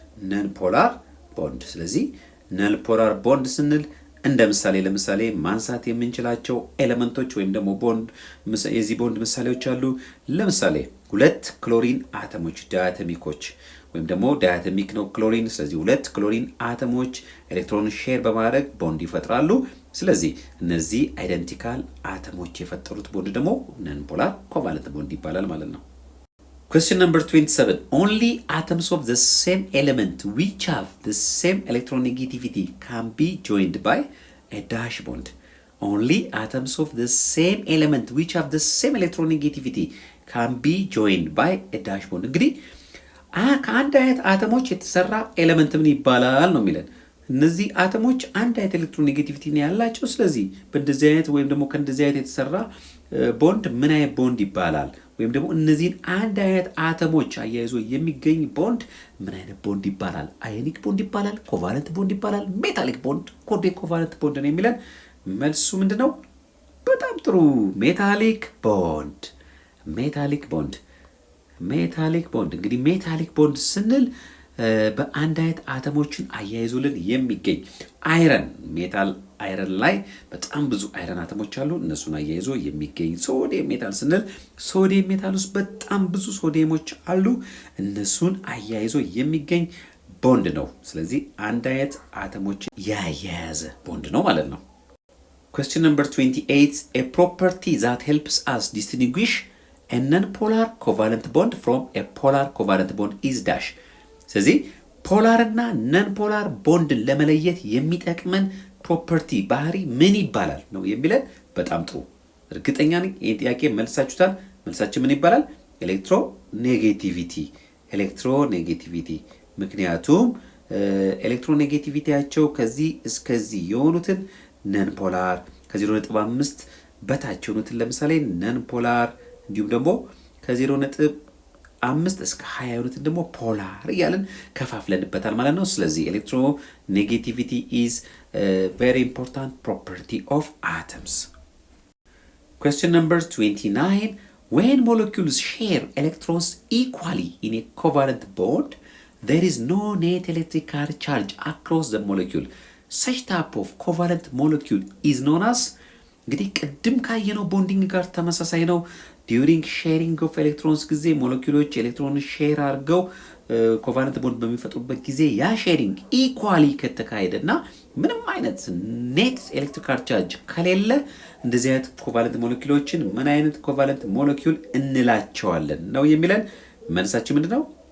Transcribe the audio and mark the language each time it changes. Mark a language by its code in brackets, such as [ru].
[am] ነን ፖላር ቦንድ። ስለዚህ ነን ፖላር ቦንድ ስንል እንደ ለምሳሌ ማንሳት የምንችላቸው ኤሌመንቶች ወይም ደግሞ የዚህ ቦንድ ምሳሌዎች አሉ። ለምሳሌ ሁለት ክሎሪን አተሞች ዳያተሚኮች ወይም ደግሞ ዳያተሚክ ነው ክሎሪን። ስለዚህ ሁለት ክሎሪን አተሞች ኤሌክትሮን ሼር በማድረግ ቦንድ ይፈጥራሉ። ስለዚህ እነዚህ አይደንቲካል አተሞች የፈጠሩት ቦንድ ደግሞ ነን ፖላር ኮቫለንት ቦንድ ይባላል ማለት ነው። [en] Question number 27. Only atoms of the same element which have the same electronegativity can be joined by a dash bond. Only atoms of the same element which have the same electronegativity can be joined by a dash bond. [am] እንግዲህ ከአንድ አይነት አተሞች የተሰራ ኤሌመንት ምን ይባላል ነው የሚለን። እነዚህ አተሞች አንድ አይነት ኤሌክትሮኔጌቲቪቲ ነው ያላቸው። ስለዚህ በእንደዚህ አይነት ወይም ደግሞ ከእንደዚህ አይነት የተሰራ ቦንድ ምን አይነት ቦንድ ይባላል? ወይም ደግሞ እነዚህን አንድ አይነት አተሞች አያይዞ የሚገኝ ቦንድ ምን አይነት ቦንድ ይባላል? አዮኒክ ቦንድ ይባላል? ኮቫለንት ቦንድ ይባላል? ሜታሊክ ቦንድ? ኮቫለንት ቦንድ ነው የሚለን። መልሱ ምንድነው? በጣም ጥሩ ሜታሊክ ቦንድ። ሜታሊክ ቦንድ ሜታሊክ ቦንድ እንግዲህ ሜታሊክ ቦንድ ስንል በአንድ አይነት አተሞችን አያይዞልን የሚገኝ አይረን ሜታል አይረን ላይ በጣም ብዙ አይረን አተሞች አሉ። እነሱን አያይዞ የሚገኝ ሶዲየም ሜታል ስንል ሶዲየም ሜታል ውስጥ በጣም ብዙ ሶዲየሞች አሉ። እነሱን አያይዞ የሚገኝ ቦንድ ነው። ስለዚህ አንድ አይነት አተሞች ያያያዘ ቦንድ ነው ማለት ነው። [en] Question number 28. A property that helps us distinguish a non-polar covalent bond from a polar covalent bond is dash. [am] ስለዚህ ፖላር እና ነን ፖላር ቦንድን ለመለየት የሚጠቅመን ፕሮፐርቲ ባህሪ ምን ይባላል ነው የሚለን። በጣም ጥሩ እርግጠኛ ነኝ ይህን ጥያቄ መልሳችሁታል። መልሳችን ምን ይባላል? ኤሌክትሮኔጌቲቪቲ። ኤሌክትሮኔጌቲቪቲ ምክንያቱም ኤሌክትሮኔጌቲቪቲያቸው ከዚህ እስከዚህ የሆኑትን ነን ፖላር ከ0.5 በታች የሆኑትን ለምሳሌ ነን ፖላር እንዲሁም ደግሞ ከ0.5 እስከ 20 የሆኑትን ደግሞ ፖላር እያልን ከፋፍለንበታል ማለት ነው። ስለዚህ ኤሌክትሮኔጌቲቪቲ [en] is a very important property of atoms. Question number 29. When molecules share electrons equally in a covalent bond, there is no net electrical charge across the molecule. Such type of covalent molecule is known as [am] እንግዲህ ቅድም ካየነው ቦንዲንግ ጋር ተመሳሳይ ነው። [en] ዲዩሪንግ ሼሪንግ ኦፍ ኤሌክትሮንስ [am] ጊዜ ሞለኪውሎች ኤሌክትሮን ሼር አድርገው ኮቫለንት ቦንድ በሚፈጥሩበት ጊዜ ያ ሼሪንግ ኢኳሊ ከተካሄደና ምንም አይነት ኔት ኤሌክትሪካል ቻርጅ ከሌለ እንደዚህ አይነት ኮቫለንት ሞለኪውሎችን ምን አይነት ኮቫለንት ሞለኪውል እንላቸዋለን ነው የሚለን። መልሳችን ምንድነው?